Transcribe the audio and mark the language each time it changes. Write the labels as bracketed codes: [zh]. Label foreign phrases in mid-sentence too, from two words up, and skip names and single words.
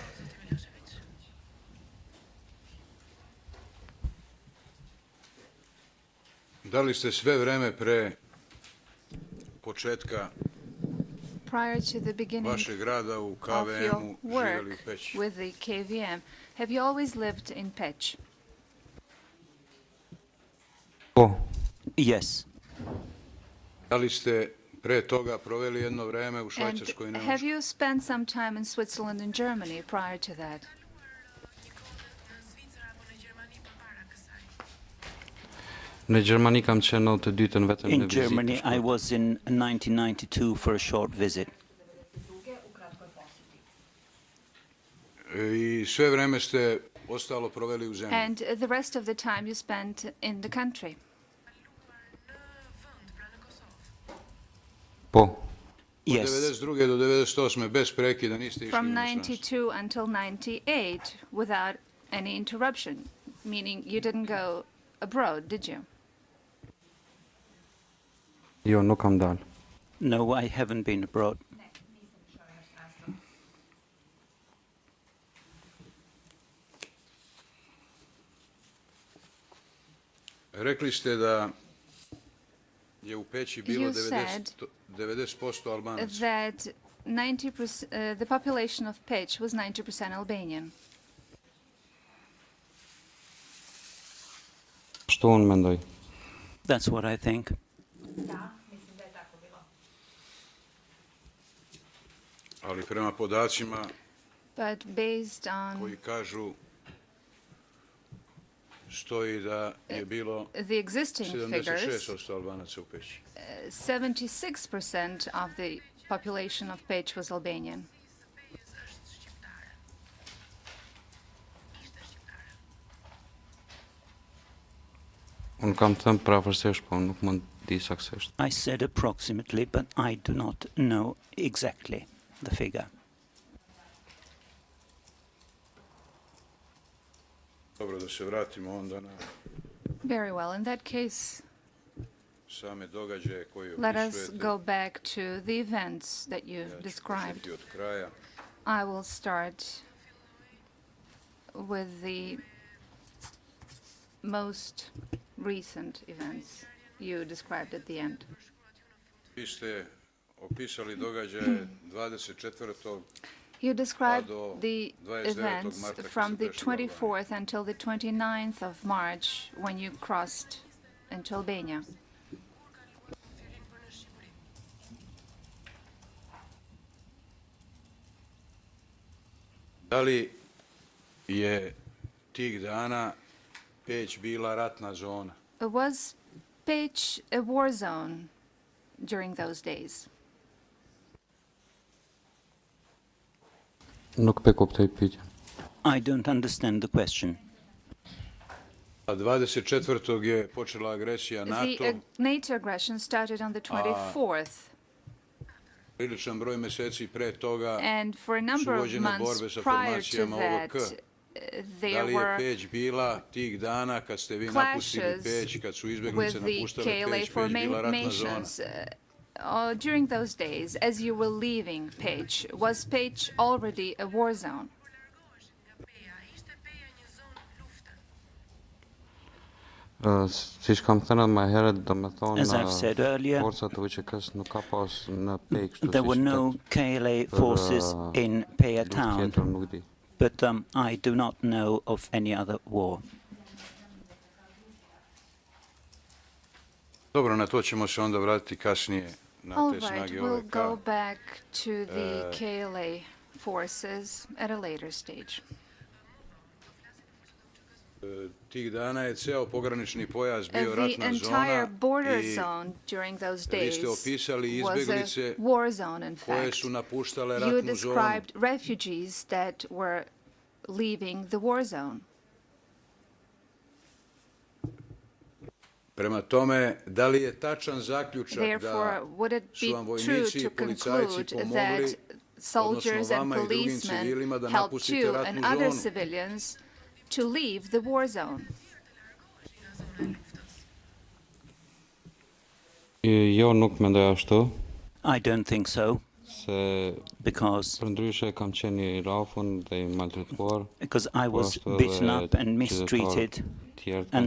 [sr] Da li ste sve vreme pre početka [en] Prior to the beginning [sr] vašeg rada u [en] of your [sr] KVM-u živjeli u [en] work [sr] Peći? [en] with the KVM, have you always lived in Peć? Oh, Yes. [sr] Da li ste pre toga proveli jedno vreme u [en] And [sr] Švajcarskoj i [en] have [sr] Nemačkoj? [en] you spent some time in Switzerland and Germany prior to that? [sq] Në Gjermani kam qenë në të dytën vetëm në [en] In [sq] vizitë [en] Germany, I [sq] shkurt. [en] was in 1992 for a short visit. [sr] I sve vreme ste ostalo proveli u zemlji. [en] And the rest of the time you spent in the country. [sq] Po, [sr] Od [en] Yes. [sr] 92. do 98. bez prekida niste išli u [en] From [sr] inostranstvo. [en] 92 until 98 without any interruption, meaning you didn't go abroad, did you? [sq] jo, nuk kam dalë. [en] No, I haven't been abroad. [sr] Rekli ste da je u Peći bilo [en] You said [sr] 90% Albanaca. [en] That 90%, the population of Peć was 90% Albanian. [sq] Što unë mendoj? [en] That's what I think. [sr] Ali prema podacima [en] But based on [sr] koji kažu stoji da je bilo [en] the existing figures, [sr] 76% Albanaca u Peći. [en] 76% of the population of Peć was Albanian. [sq] Unë kam thënë prafërsisht, po nuk mund di saktësisht. [en] I said approximately, but I do not know exactly the figure. [sr] Dobro, da se vratimo onda na [en] Very well. In that case, [sr] same događaje koje [en] let us [sr] opisujete. [en] go back to the events that you [sr] Ja ću [en] described. [sr] početi od kraja. [en] I will start with the most recent events you described at the end. [sr] Vi ste opisali događaje 24. [en] You described [sr] do [en] the [sr] 29. [en] events [sr] marta kad [en] from [sr] ste [en] the [sr] prešli u Albaniju. [en] 24th until the 29th of March when you crossed into Albania. [sr] Da li je tih dana Peć bila ratna zona? [en] Was Peć a war zone during those days? [sq] Nuk pe kuptoj pyetjen. [en] I don't understand the question. [sr] A 24. je počela agresija [en] The [sr] NATO. [en] NATO aggression started on the 24th, [sr] Priličan broj meseci pre toga [en] and for a [sr] su [en] number of [sr] vođene borbe [en] months [sr] sa [en] prior to [sr] formacijama [en] that, [sr] OVK. Da [en] there [sr] li je [en] were [sr] Peć bila tih dana kad ste vi napustili [en] clashes [sr] Peć, kad su izbjeglice [en] with the [sr] napuštale [en] KLA [sr] Peć, Peć bila ratna zona? [en] formations. During those days, as you were leaving Peć, was Peć already a war zone? [sq] Siç kam thënë edhe më herët, domethënë [en] As I've said earlier, [sq] forcat të UÇK-s nuk ka pas në Pej kështu [en] there were [sq] siç [en] no KLA forces in Peja [sq] luftë [en] town, [sq] tjetër nuk di. [en] but I do not know of any other war. [sr] Dobro, na to ćemo se onda vratiti kasnije na [en] All [sr] te [en] right, [sr] snage [en] we'll [sr] OVK. [en] go back to the KLA forces at a later stage. [sr] Tih dana je ceo pogranični pojas bio [en] The [sr] ratna [en] entire [sr] zona [en] border [sr] i [en] zone during those [sr] vi [en] days [sr] ste opisali [en] was a [sr] izbjeglice [en] war zone, in [sr] koje [en] fact. [sr] su napuštale [en] You [sr] ratnu zonu. [en] described refugees that were leaving the war zone. [sr] Prema tome, da li je tačan zaključak [en] Therefore, [sr] da [en] would it [sr] su [en] be [sr] vam [en] true [sr] vojnici i [en] to [sr] policajci [en] conclude [sr] pomogli, [en] that soldiers [sr] odnosno [en] and [sr] vama i drugim [en] policemen [sr] civilima da [en] helped [sr] napustite [en] you [sr] ratnu [en] and other [sr] zonu? [en] civilians to leave the war zone? [sq] Jo nuk mendoj ashtu, [en] I don't think so, [sq] se [en] because [sq] përndryshe kam qenë i rafun dhe i maltretuar, [en] I [sq] po [en] was [sq] ashtu [en] beaten [sq] edhe [en] up and [sq] qytetarë [en] mistreated, [sq] tjerë kanë